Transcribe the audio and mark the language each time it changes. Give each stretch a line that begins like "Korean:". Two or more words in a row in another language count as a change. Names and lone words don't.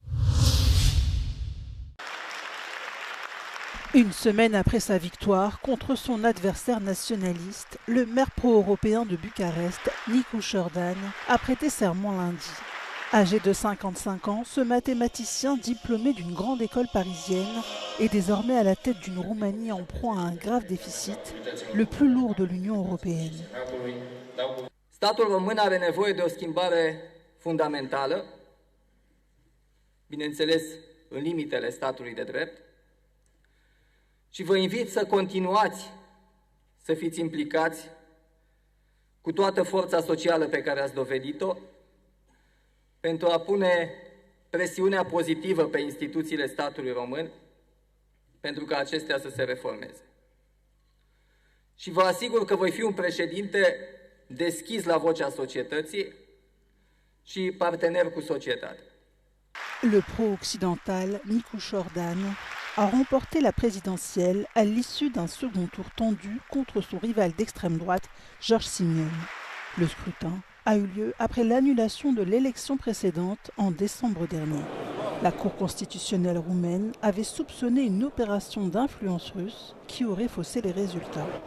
French: Une semaine après sa victoire contre son adversaire nationaliste, le maire pro-européen de Bucarest, Nicu Șordan, a prêté serment lundi. Âgé de 55 ans, ce mathématicien diplômé d'une grande école parisienne est désormais à la tête d'une Roumanie en proie à un grave déficit, le plus lourd de l'Union européenne.
Romanian: Statul român are nevoie de o schimbare fundamentală, bineînțeles în limitele statului de drept, și vă invit să continuați să fiți implicați cu toată forța socială pe care ați dovedit-o, pentru a pune presiunea pozitivă pe instituțiile statului român, pentru ca acestea să se reformeze. Și vă asigur că voi fi un președinte deschis la vocea societății și partener cu societatea.
French: Le pro-occidental Nicu Șordan a remporté la présidentielle à l'issue d'un second tour tendu contre son rival d'extrême droite, George Simion. Le scrutin a eu lieu après l'annulation de l'élection précédente en décembre dernier. La Cour constitutionnelle roumaine avait soupçonné une opération d'influence russe qui aurait faussé les résultats.